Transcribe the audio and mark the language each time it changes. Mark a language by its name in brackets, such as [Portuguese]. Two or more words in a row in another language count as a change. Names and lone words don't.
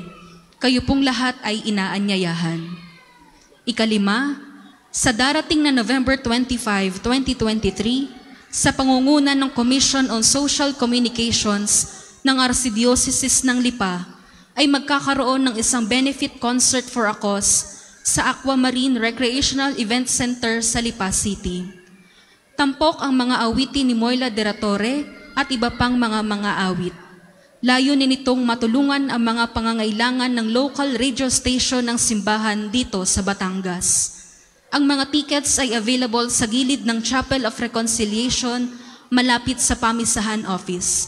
[Filipino] Kayo pong lahat ay inaanyayahan. Ikalima, sa darating na November 25, 2023, sa pangunguna ng Commission on Social Communications ng Archdiocese ng Lipa, ay magkakaroon ng isang [English] benefit concert for a cause [Filipino] sa Aquamarine Recreational Event Center sa Lipa City. Tampok ang mga awitin ni Moyla de la Torre at iba pang mga awit. Layunin nitong matulungan ang mga pangangailangan ng [English] local radio station [Filipino] ng simbahan dito sa Batangas. Ang mga tickets ay available sa gilid ng Chapel of Reconciliation malapit sa Pamisahan Office.